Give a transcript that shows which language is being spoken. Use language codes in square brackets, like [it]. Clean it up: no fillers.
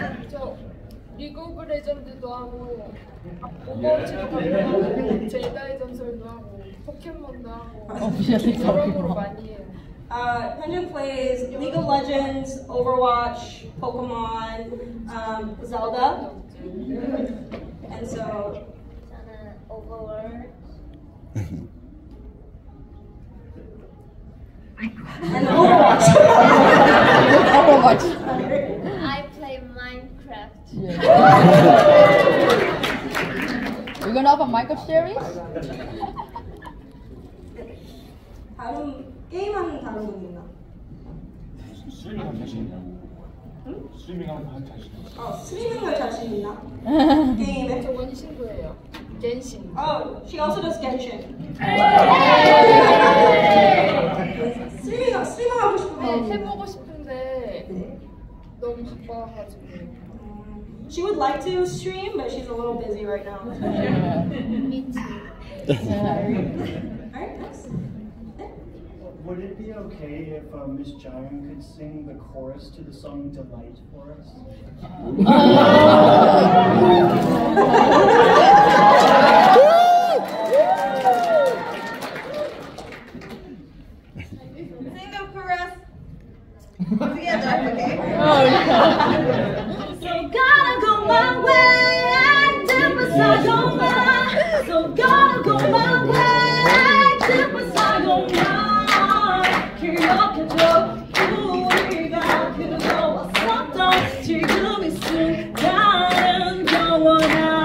[ko] 저 리그 오브 레전드도 하고 오버워치도 하고 제다의 전설도 하고 포켓몬도 하고 여러모로 많이 해요. [en] Hyunjung plays League of Legends, Overwatch, Pokemon, Zelda, and so. Overwatch. And Overwatch. Overwatch. I play Minecraft. Yeah. You're gonna have a Minecraft series? [ko] 다른 게임하는 다른 분 있나? 스트리밍하면 자신 있냐고. 응? 스트리밍하면 자신 있어. 스트리밍을 자신 있나? 게임에? 저 원신도예요. 겐신. [en] Oh, she also does Genshin. [ko] 스트리밍 하고 싶으면 해보고 싶은데 너무 바빠가지고. [en] She would like to stream, but she's a little busy right now. Me too. Alright, next. Would it be okay if Miss Jaeyoung could sing the chorus to the song Delight for us? Sing the chorus together, okay? So gotta go my way, I dip beside your mind. So gotta go my way, I dip beside your mind. [ko] 기억해줘, 우리가 그거 왔었던 지금 이 순간은 영원한